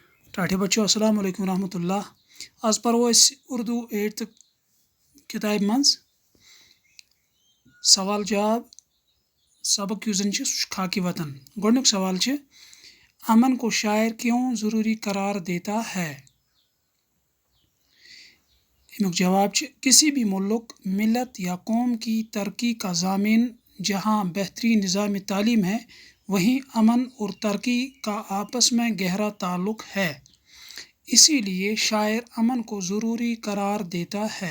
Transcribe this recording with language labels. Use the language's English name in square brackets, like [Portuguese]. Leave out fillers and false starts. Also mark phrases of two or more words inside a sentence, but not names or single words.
[Kashmiri] ٹاٹھے بچو [Arabic] السلام علیکم ورحمۃ اللہ [Kashmiri] آز پرو اردو 8th کتاب مز سوال جواب سبق یُس زن خاکی وطن گۄڈنیُک سوال [Urdu] امن کو شاعر کیوں ضروری قرار دیتا ہے؟ [Kashmiri] امیک جواب [Urdu] کسی بھی ملک ملت یا قوم کی ترقی کا ضامن جہاں بہترین نظام تعلیم ہے وہیں امن اور ترقی کا آپس میں گہرا تعلق ہے، اسی لیے شاعر امن کو ضروری قرار دیتا ہے۔